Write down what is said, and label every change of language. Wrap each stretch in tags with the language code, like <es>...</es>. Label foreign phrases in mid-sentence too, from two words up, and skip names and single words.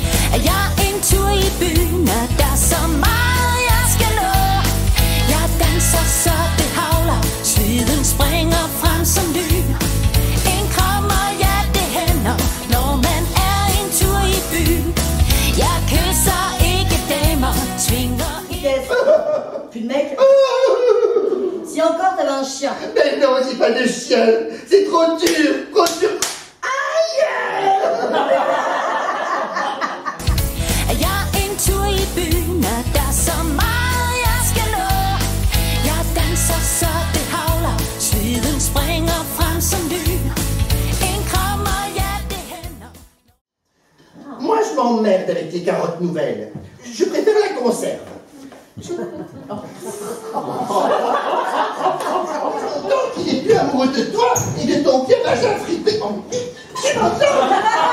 <da>Jeg er en tur i byen, og der er så meget jeg skal nå. Jeg danser så det havler, sveden springer frem som lyn. En kram og ja, det hænder, når man er en tur i byen. Jeg kysser ikke damer, tvinger ikke.</da> <fr>Plus de mec. Si encore t'avais un chien. Mais non, j'ai pas de chien. C'est trop dur, trop dur. Aïe!</fr> <da>Jeg er en tur i byen, og der er så meget jeg skal nå. Jeg danser så det havler, sveden springer frem som lyn. En kram og ja, det hænder.</da> <fr>Moi, je m'emmerde avec tes carottes nouvelles. Je préfère la conserve. Donc, il est plus amoureux de toi et de ton vieux vagin fripé. Tu m'entends?</fr>